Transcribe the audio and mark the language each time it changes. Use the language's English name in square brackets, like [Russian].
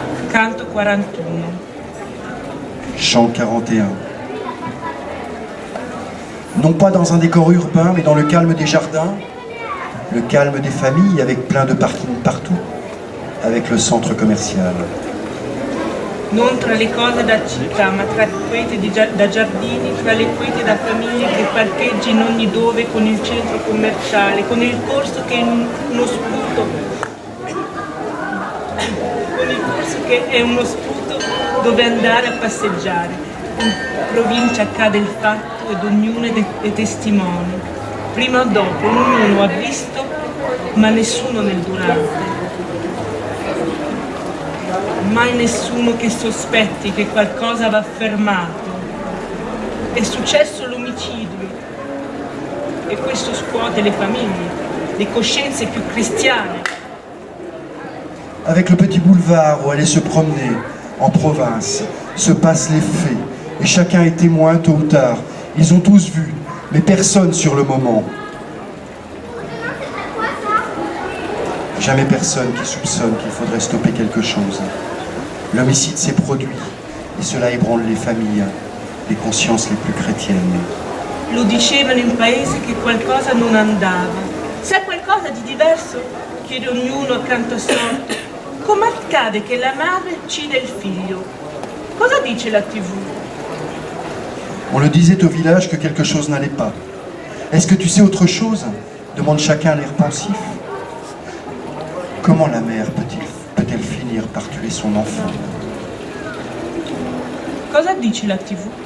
[Italian] Canto 41. [French] Chant 41. Non pas dans un décor urbain, mais dans le calme des jardins, le calme des familles avec plein de parkings partout, avec le centre commercial. [Italian] Non tra le cose da città, ma tra quiete da giardini, tra le quiete da famiglie che parcheggi in ogni dove con il centro commerciale, con il corso che è uno sputo, con il corso che è uno sputo dove andare a passeggiare. In provincia accade il fatto ed ognuno è testimone. Prima o dopo ognuno ha visto, ma nessuno nel durante. Mai nessuno che sospetti che qualcosa va fermato. È successo l'omicidio e questo scuote le famiglie, le coscienze più cristiane. [French] Avec le petit boulevard où aller se promener, en province, se passent les faits, et chacun est témoin tôt ou tard. Ils ont tous vu, mais personne sur le moment. Jamais personne qui soupçonne qu'il faudrait stopper quelque chose. L'homicide s'est produit, et cela ébranle les familles, les consciences les plus chrétiennes. [Italian] Lo dicevano in paese che qualcosa non andava. Se qualcosa di diverso, chiede ognuno accanto a sorte. Come accade che la madre uccide il figlio? Cosa dice la TV? [French] On le disait au village que quelque chose n'allait pas. Est-ce que tu sais autre chose? Demande chacun l'air pensif. Comment la mère peut-elle finir par tuer son enfant? [Italian] Cosa dice la TV?